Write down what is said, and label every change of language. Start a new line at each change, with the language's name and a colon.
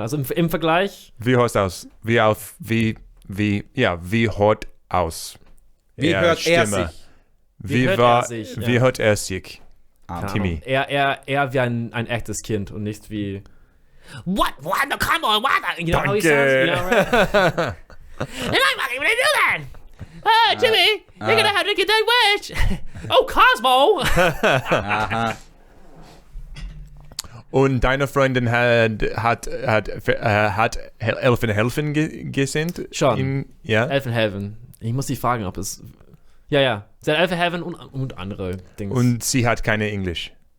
German: Also im Vergleich... Wie hört aus? Wie hört aus? Wie hört er sich? Wie hört er sich? Timmy. Er wie ein echtes Kind und nicht wie What?
English: No, come on, what? You know how he sounds? You know, right? I'm not even gonna do that! Oh, Timmy, you're gonna have to get that wish! Oh, Cosmo!
German: Und deine Freundin hat Elfen helfen gesehen? Schon. Elfen helfen. Ich muss sie fragen, ob es... Ja. Sie hat Elfen helfen und andere Dinge. Und sie hat keine Englisch?